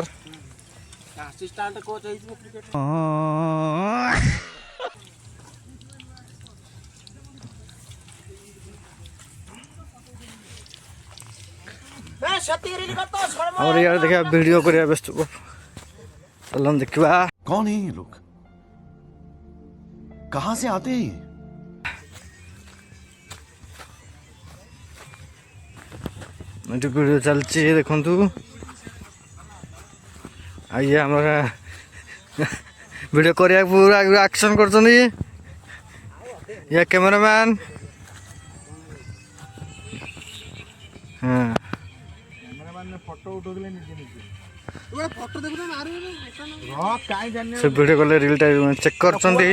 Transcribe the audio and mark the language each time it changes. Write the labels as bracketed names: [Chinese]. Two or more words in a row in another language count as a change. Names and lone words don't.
[English] assistant coach [Odia] ହେଇଯିବ କ୍ରିକେଟ। ଆମର ଇଆଡ଼େ ଦେଖିବା ଭିଡ଼ିଓ କରିବା ବ୍ୟସ୍ତ ଚାଲନ୍ତୁ ଦେଖିବା। [Hindi] कौन है ये लोग? कहां से आते हैं ये? [Odia] ଏଠି ଭିଡ଼ିଓ ଚାଲିଛି ଦେଖନ୍ତୁ। ଆଉ ଇଏ ଆମର ଭିଡ଼ିଓ କରିବାକୁ ପୁରା ଆକ୍ସନ୍ କରୁଛନ୍ତି। ଇଏ କ୍ୟାମେରାମ୍ୟାନ୍। ହଁ ସେ ଭିଡ଼ିଓ କଲେ ରିଲ୍ଟା ଚେକ୍ କରୁଛନ୍ତି।